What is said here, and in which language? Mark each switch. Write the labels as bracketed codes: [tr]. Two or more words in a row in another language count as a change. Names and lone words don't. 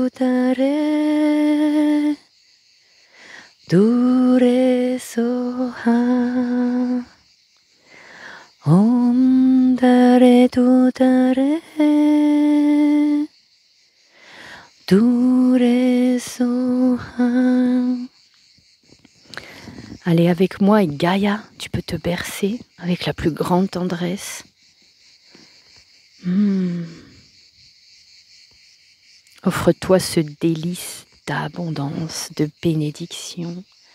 [sa] Tutare Dure Soha Om Tare Tutare Dure Soha. [fr] Allez avec moi et Gaïa, tu peux te bercer avec la plus grande tendresse. Offre-toi ce délice d'abondance, de bénédiction.